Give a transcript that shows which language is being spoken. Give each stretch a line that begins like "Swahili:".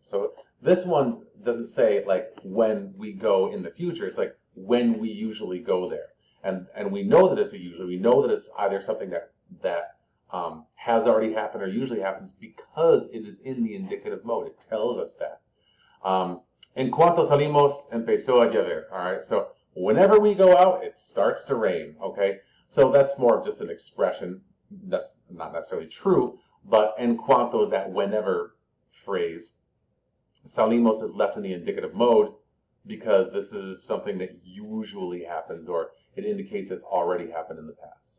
English: So this one doesn't say like when we go in the future. It's like when we usually go there. And we know that it's a usually. We know that it's either something that has already happened or usually happens because it is in the indicative mode. It tells us that.
Spanish: En cuanto salimos, empezó a llover.
English: All right. So whenever we go out, it starts to rain. Okay. So that's more of just an expression. That's not necessarily true, but en cuanto is that whenever phrase. Salimos is left in the indicative mode because this is something that usually happens, or it indicates it's already happened in the past.